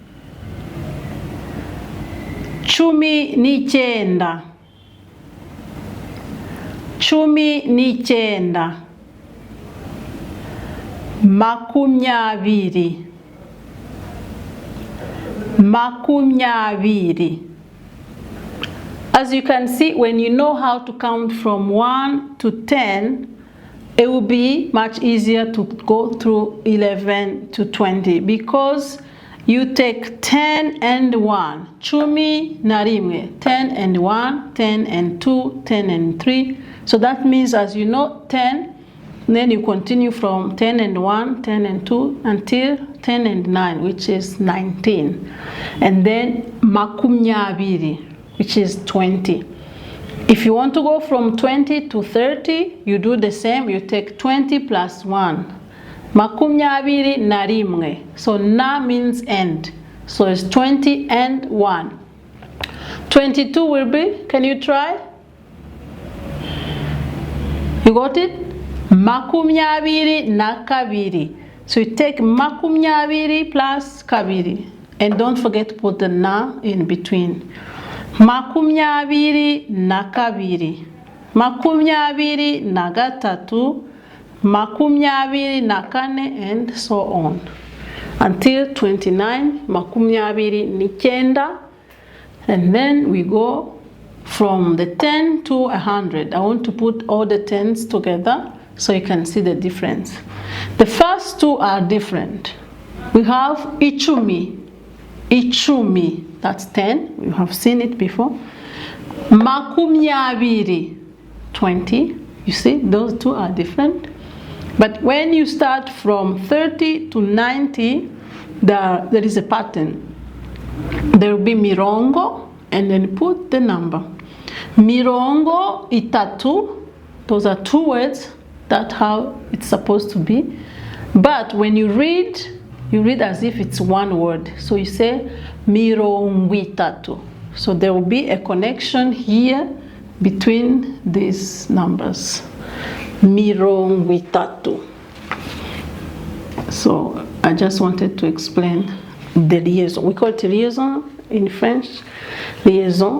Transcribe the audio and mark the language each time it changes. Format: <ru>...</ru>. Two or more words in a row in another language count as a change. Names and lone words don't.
<rw>Cumi n'icyenda, cumi n'icyenda. Makumyabiri, makumyabiri.</rw> <en>As you can see, when you know how to count from 1 to 10, it will be much easier to go through 11 to 20 because you take 10 and 1.</en> <rw>Cumi na rimwe.</rw> <en>10 and 1, 10 and 2, 10 and 3. So that means as you know 10, then you continue from 10 and 1, 10 and 2 until 10 and 9, which is 19. And then makumyabiri, which is 20. If you want to go from 20 to 30, you do the same. You take 20 plus 1.</en> <rw>Makumyabiri na rimwe.</rw> <en>So na means end. So it's 20 and 1. 22 will be, can you try? You got it?</en> <rw>Makumyabiri na kabiri.</rw> <en>So you take makumyabiri plus kabiri. And don't forget to put the na in between.</en> <rw>Makumyabiri na kabiri. Makumyabiri na gatatu. Makumyabiri na kane,</rw> <en>and so on. Until 29,</en> <rw>makumyabiri n'icyenda.</rw> <en>And then we go from the 10 to 100. I want to put all the 10s together so you can see the difference. The first two are different. We have</en> <rw>ichumi. Ichumi,</rw> <en>that's 10. You have seen it before. Makumyabiri, 20. You see, those two are different. But when you start from 30 to 90, there is a pattern. There will be mirongo, and then put the number.</en> <rw>Mirongo itatu,</rw> <en>those are two words. That's how it's supposed to be. But when you read as if it's one word. So you say</en> <rw>mirongo itatu.</rw> <en>So there will be a connection here between these numbers.</en> <rw>Mirongo itatu.</rw> <en>So I just wanted to explain the liaison. We call it liaison in French, liaison.</en>